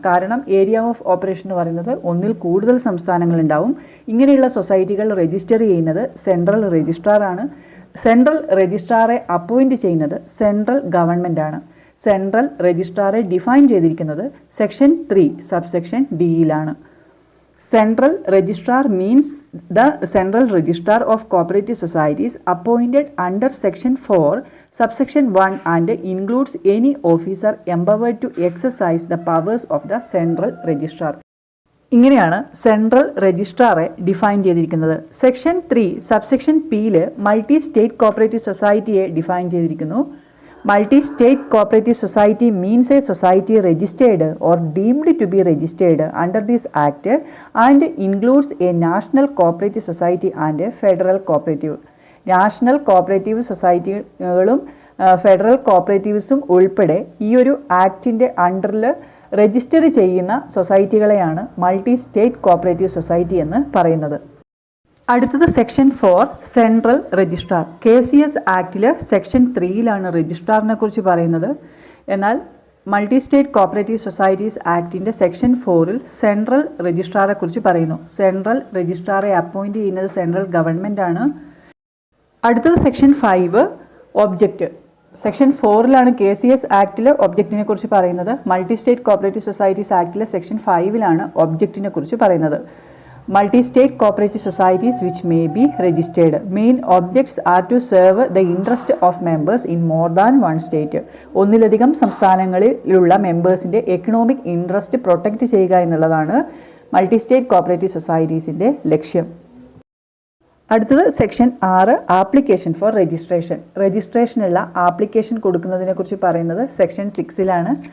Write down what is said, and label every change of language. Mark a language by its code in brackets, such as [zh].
[ml] കാരണം area of operation എന്ന് പറയുന്നത് ഒന്നിൽ കൂടുതൽ സംസ്ഥാനങ്ങളുണ്ടാവും. ഇങ്ങനെയുള്ള സൊസൈറ്റികൾ രജിസ്റ്റർ ചെയ്യുന്നത് സെൻട്രൽ രജിസ്ട്രാറാണ്. സെൻട്രൽ രജിസ്ട്രാറെ അപ്പോയിൻറ്റ് ചെയ്യുന്നത് സെൻട്രൽ ഗവൺമെൻറ്റാണ്. സെൻട്രൽ രജിസ്ട്രാറെ ഡിഫൈൻ ചെയ്തിരിക്കുന്നത് section 3 subsection ഡിയിലാണ്. [en] Central Registrar means the Central Registrar of Cooperative Societies appointed under Section 4, Subsection 1 and includes any officer empowered to exercise the powers of the Central Registrar. [ml] ഇങ്ങനെയാണ് central രജിസ്ട്രാറെ define ചെയ്തിരിക്കുന്നത്. Section 3 subsection പിയിൽ multi state cooperative സൊസൈറ്റിയെ define ചെയ്തിരിക്കുന്നു. [en] Multi-state cooperative society means a society registered or deemed to be registered under this act and includes a national cooperative society and a federal cooperative. [ml] National cooperative സൊസൈറ്റികളും federal കോപ്പറേറ്റീവ്സും ഉൾപ്പെടെ ഈ ഒരു ആക്ടിൻ്റെ അണ്ടറിൽ register ചെയ്യുന്ന സൊസൈറ്റികളെയാണ് multi state cooperative society എന്ന് പറയുന്നത്. അടുത്തത് section 4 central registrar. KCS ആക്ടിൽ section 3-ലാണ് രജിസ്ട്രാറിനെ കുറിച്ച് പറയുന്നത്. എന്നാൽ multi state cooperative societies ആക്ടിൻ്റെ section 4-ൽ central രജിസ്ട്രാറെ കുറിച്ച് പറയുന്നു. സെൻട്രൽ രജിസ്ട്രാറെ അപ്പോയിൻറ്റ് ചെയ്യുന്നത് സെൻട്രൽ ഗവൺമെൻറ്റാണ്. അടുത്തത് സെക്ഷൻ 5 ഒബ്ജക്റ്റ്. സെക്ഷൻ 4-ലാണ് KCS ആക്ടിൽ ഒബ്ജക്റ്റിനെ കുറിച്ച് പറയുന്നത്. Multi state cooperative societies ആക്ടിലെ section 5-ലാണ് ഒബ്ജക്റ്റിനെ കുറിച്ച് പറയുന്നത്. [en] Multi-state cooperative societies which may be registered. Main objects are to serve the interest of members in more than one state. [ml] ഒന്നിലധികം സംസ്ഥാനങ്ങളിലുള്ള മെമ്പേഴ്സിൻ്റെ economic interest protect ചെയ്യുക എന്നുള്ളതാണ് multi state cooperative സൊസൈറ്റീസിൻ്റെ ലക്ഷ്യം. അടുത്തത് section 6 application for registration. രജിസ്ട്രേഷനുള്ള application കൊടുക്കുന്നതിനെ കുറിച്ച് പറയുന്നത് section 6-ലാണ്.